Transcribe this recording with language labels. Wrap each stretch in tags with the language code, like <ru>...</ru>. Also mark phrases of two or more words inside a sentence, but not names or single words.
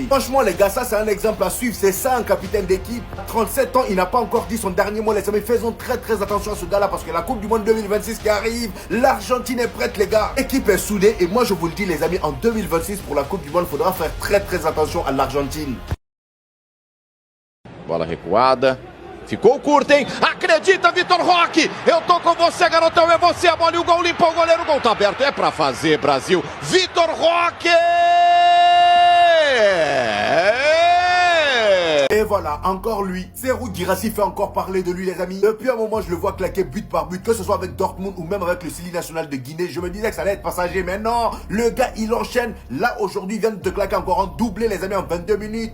<fr>Franchement, les gars, ça c'est un exemple à suivre. C'est ça un capitaine d'équipe. 37 ans, il n'a pas encore dit son dernier mot. Les amis, faisons très attention à ce gars-là parce que la Coupe du Monde 2026 qui arrive, l'Argentine est prête, les gars. L'équipe est soudée. Et moi, je vous le dis, les amis, en 2026 pour la Coupe du Monde, il faudra faire très attention à l'Argentine.</fr> <pt>Bola recuada. Ficou curta, hein? Acredita, Vitor Roque! Eu tô com você, garotão, é você, a bola e o gol limpou o goleiro, o gol tá aberto, é pra fazer, Brasil. Vitor Roque!</pt> <fr>Et voilà, encore lui. Serhou Guirassy fait encore parler de lui, les amis. Depuis un moment, je le vois claquer but par but, que ce soit avec Dortmund ou même avec le Sili national de Guinée. Je me disais que ça allait être passager, mais non. Le gars, il enchaîne. Là, aujourd'hui, il vient de claquer encore un doublé, les amis, en 22 minutes.</fr>